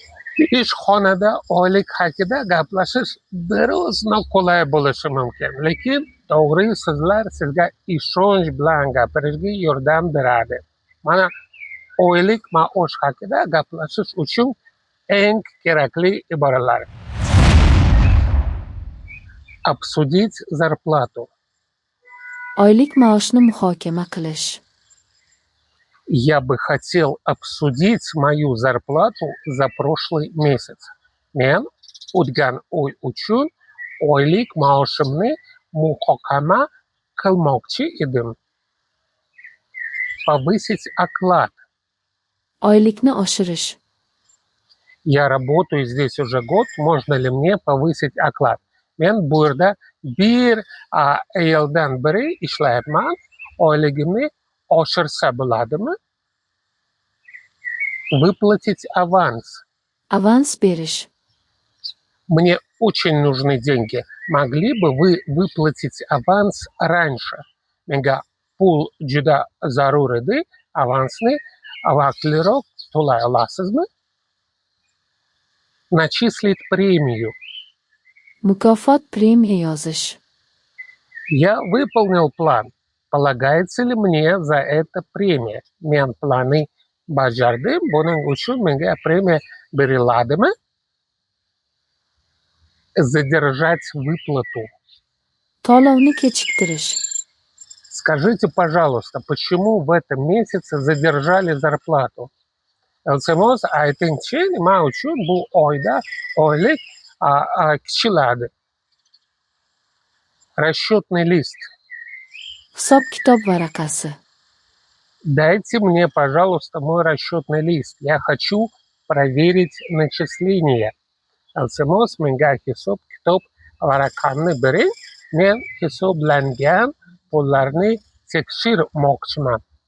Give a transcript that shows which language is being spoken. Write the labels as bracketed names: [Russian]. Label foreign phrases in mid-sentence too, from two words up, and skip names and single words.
[Uzbek] Ishxonada oylik haqida gaplashish biroz noqulay bo'lishi mumkin, lekin to'g'ri so'zlar sizga ishonch bilan gapirishga yordam beradi. Mana oylik maosh haqida gaplashish uchun eng kerakli iboralar. [Russian] Обсудить зарплату. [Uzbek] Oylik maoshni muhokama qilish. [Russian] Я бы хотел обсудить мою зарплату за прошлый месяц. [Uzbek] Men o'tgan oy uchun oylik maoshimni muhokama qilmoqchi edim. [Russian] Повысить оклад. [Uzbek] Oylikni oshirish. [Russian] Я работаю здесь уже год, можно ли мне повысить оклад? [Uzbek] Men bu yerda bir yildan beri ishlayapman, oyligimni oshirsa bo'ladimi? [Russian] Выплатить аванс. [Uzbek] Avans berish. [Russian] Мне очень нужны деньги. Могли бы вы выплатить аванс раньше? [Uzbek] Menga pul juda zarur edi. Avansni vaqtliroq to'lay olasizmi? [Russian] Начислить премию. [Uzbek] Mukofot premiya yozish. [Russian] Я выполнил план. Полагается ли мне за это премия? [Uzbek] Men planni bajardim. Buning uchun menga premiya beriladimi? [Russian] Задержать выплату. [Uzbek] To'lovni kechiktirish. [Russian] Скажите, пожалуйста, почему в этом месяце задержали зарплату? [Uzbek] Iltimos aytingchi, nima uchun bu oyda oylik kichiladi? [Russian] Расчетный лист. [Uzbek] Hisob-kitob varaqasi. [Russian] Дайте мне, пожалуйста, мой расчетный лист. Я хочу проверить начисления. [Uzbek] Iltimos menga hisob-kitob varaqamni bering. Men hisoblangan pullarni tekshirmoqchiman.